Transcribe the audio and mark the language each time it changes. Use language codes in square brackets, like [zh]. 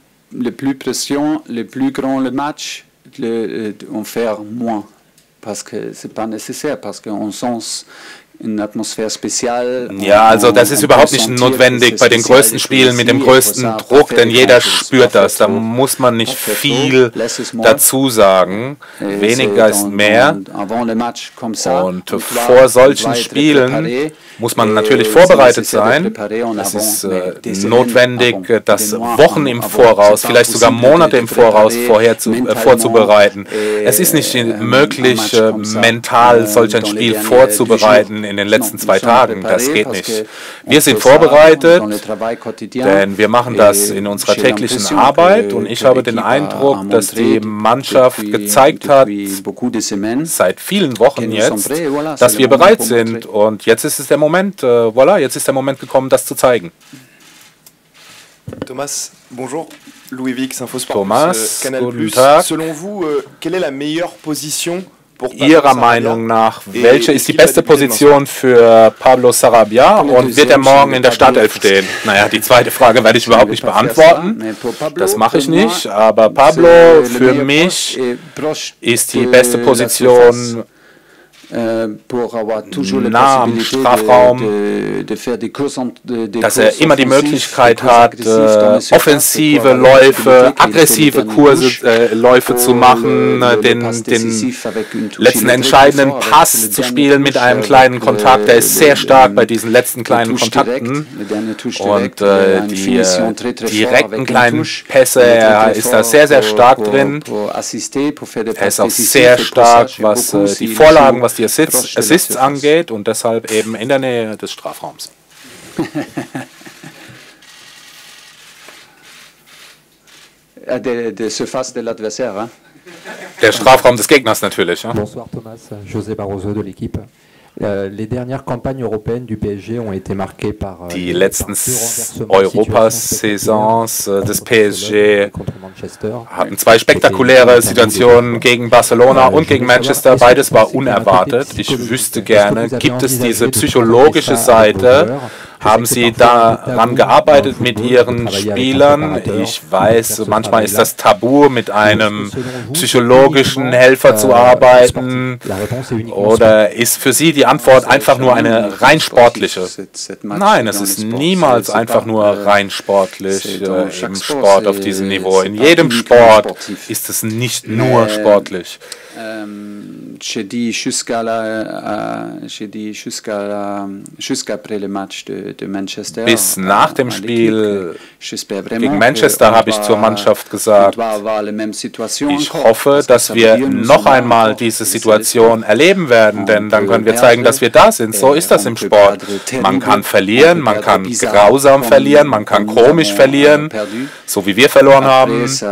[fr] Le plus pression, le plus grand le match, on fait moins. Parce que c'est pas nécessaire, parce qu'on sent une atmosphère spéciale. [de] Ja, also das ist überhaupt nicht notwendig bei den größten Spielen mit dem größten Druck, denn jeder spürt das. Da muss man nicht viel dazu sagen. Weniger ist mehr. Und vor solchen Spielen muss man natürlich vorbereitet sein. Es ist notwendig, das Wochen im Voraus, vielleicht sogar Monate im Voraus vorzubereiten. Es ist nicht möglich, mental solch ein Spiel vorzubereiten in den letzten 2 Tagen. Das geht nicht. Wir sind vorbereitet, denn wir machen das in unserer täglichen Arbeit und ich habe den Eindruck, dass die Mannschaft gezeigt hat, seit vielen Wochen jetzt, dass wir bereit sind und jetzt ist es der Moment, jetzt ist der Moment gekommen, das zu zeigen. [fr] Thomas, bonjour. Louis Vix, Infosport, Thomas, Canal+. [de] guten Tag. [fr] Selon vous, quelle est la meilleure position pour [de] Ihrer Meinung nach, welche ist die beste Position für Pablo Sarabia und wird er morgen in der Startelf stehen? Naja, die zweite Frage werde ich überhaupt nicht beantworten. Das mache ich nicht, aber Pablo, für mich ist die beste Position nah am Strafraum, dass er immer die Möglichkeit hat, offensive Läufe, aggressive Läufe zu machen, den letzten entscheidenden Pass zu spielen mit einem kleinen Kontakt. Er ist sehr stark bei diesen letzten kleinen Kontakten und die direkten kleinen Pässe, er ist da sehr, sehr stark drin. Er ist auch sehr stark, was die Vorlagen, was die Assists angeht und deshalb eben in der Nähe des Strafraums. Der Strafraum des Gegners natürlich. Ja? [fr] Bonsoir Thomas, José Barroso de l'équipe. Les dernières campagnes européennes du PSG ont été marquées par [de] die letzten Europasaisons des PSG hatten zwei spektakuläre Situationen gegen Barcelona und gegen Manchester. Beides war unerwartet. Ich wüsste gerne, gibt es diese psychologische Seite? Haben Sie daran gearbeitet mit Ihren Spielern? Ich weiß, manchmal ist das Tabu, mit einem psychologischen Helfer zu arbeiten. Oder ist für Sie die Antwort einfach nur eine rein sportliche? Nein, es ist niemals einfach nur rein sportlich im Sport auf diesem Niveau. In jedem Sport ist es nicht nur sportlich. [fr] J'ai dit jusqu'après le match de Manchester. [de] Bis nach dem Spiel gegen Manchester habe ich zur Mannschaft gesagt, ich hoffe, dass wir noch einmal diese Situation erleben werden, denn dann können wir zeigen, dass wir da sind. So ist das im Sport. Man kann verlieren, man kann grausam verlieren, man kann komisch verlieren, so wie wir verloren haben.